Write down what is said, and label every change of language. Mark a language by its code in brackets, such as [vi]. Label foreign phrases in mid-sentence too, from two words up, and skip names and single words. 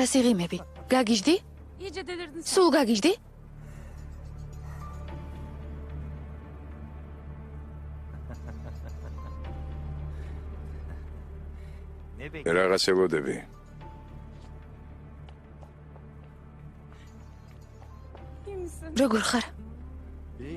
[ka] რას იღიმები? გაგიჟდი? [tr] İyice delirdin sen. [ka] სულ გაგიჟდი? რაღაც ელოდები. როგორ ხარ? [tr] İyiyim.